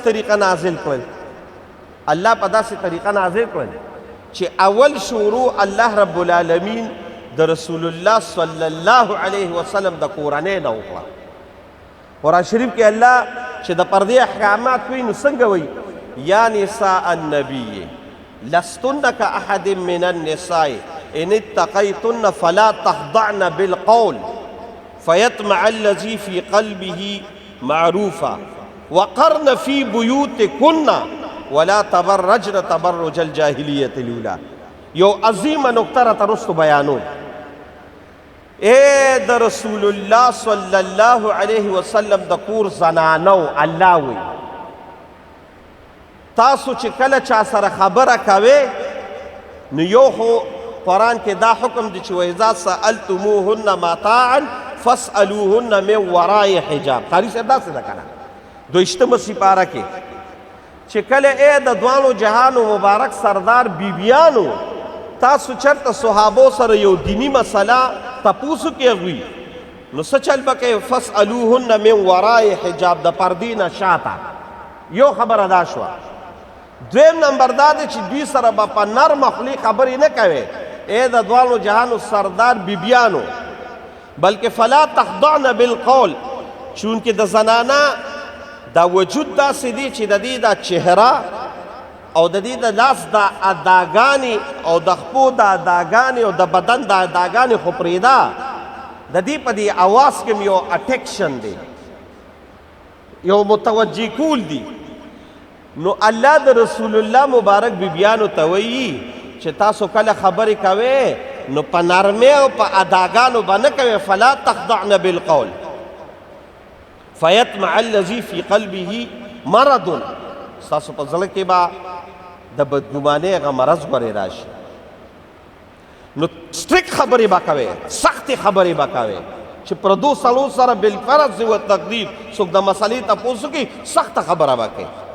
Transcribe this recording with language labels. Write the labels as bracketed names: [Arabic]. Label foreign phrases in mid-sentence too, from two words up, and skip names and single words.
[Pashto] طریقه نازل کړل الله په داسې طریقه نازل کړل چې اول شروع الله [Arabic] رب العالمین [Pashto] د رسول [Arabic] الله صلی الله علیه وسلم [Pashto] د کورنۍ نه وکړه قرآن شریف کې الله چې د پردې احکامات وایي نو څنګه وایي [Arabic] یا نساء النبی لستن كأحد من النساء إن اتقيتن فلا تخضعن بالقول فيطمع الذي في قلبه معروفا وقرن في بيوتكن ولا تبرجن تبرج الجاهلية الأولى [Pashto] یو عظیمه نکته راته رستو بیانون اے د رسول الله [Arabic] صلی الله علیه وسلم [Pashto] د کور زنانو الله وی تاسو چې کله چا سره خبره کوئ نو یو خو قرآن کې دا حکم دی چې [Arabic] وإذا سألتموهن متاعا فاسألوهن من وراء حجاب [Pashto] قاری صاحب داسې ده کنه دویشتمه سپاره کې چې کله ای د دوانو جهانو مبارک سردار بیبیانو تاسو چرته صحابو سره یو دینی مسله تپوسو کې هغوی نو څه چل به کوئ [Arabic] فاسألوهن من وراء حجاب [Pashto] د پردې نه شاته یو خبره دا شوه دویم نمبر دا دی چې دوی سره به په نرمه خولې خبرې نه کوې ای د دوانو جهانو سردار بیبیانو بلکې [Arabic] فلا تخضعن بالقول [Pashto] چونکې د زنانه دا وجود داسې دی چې د دې دا چهره او د دې د لاس دا اداګانې او د خپو دا اداګانې او د بدن دا اداګانې خو پرېږده د دې په دې اواز کې یو اټیکشن دی یو متوجه کول دی نو الله د رسول الله مبارک بیبیانو ته وایي چې تاسو کله خبرې کوئ نو په نرمۍ او په اداګانو به نه کوئ [Arabic] فلا تخضعن بالقول فیطمع الذي في قلبه مرض [Pashto] ستاسو په زړه کې به د بدګمانۍ هغه مرض ورې راشي نو سټریک خبرې به کوئ سختې خبرې به کوئ چې پردو سړو سره بالفرض و تقدیر څوک د مسلې تپوس وکړي سخته خبره به کوي